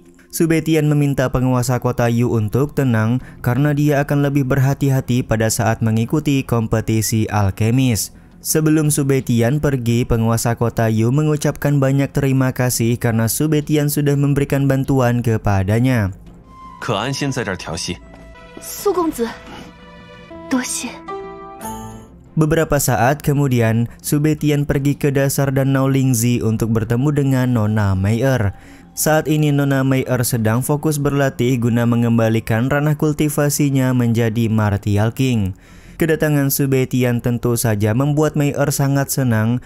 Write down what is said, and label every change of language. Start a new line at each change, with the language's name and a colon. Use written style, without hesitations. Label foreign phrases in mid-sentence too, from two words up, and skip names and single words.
Indonesian: Subetian meminta penguasa kota Yu untuk tenang karena dia akan lebih berhati-hati pada saat mengikuti kompetisi alkemis. Sebelum Subetian pergi, penguasa kota Yu mengucapkan banyak terima kasih karena Subetian sudah memberikan bantuan kepadanya.
Chinese: 可安心在这儿调戏。苏公子，多谢。
Indonesian: Beberapa saat kemudian, Subetian pergi ke dasar danau Lingzi untuk bertemu dengan Nona Meyer. Saat ini Nona Meyer sedang fokus berlatih guna mengembalikan ranah kultivasinya menjadi Martial King. Kedatangan Subetian tentu saja membuat Meyer sangat senang.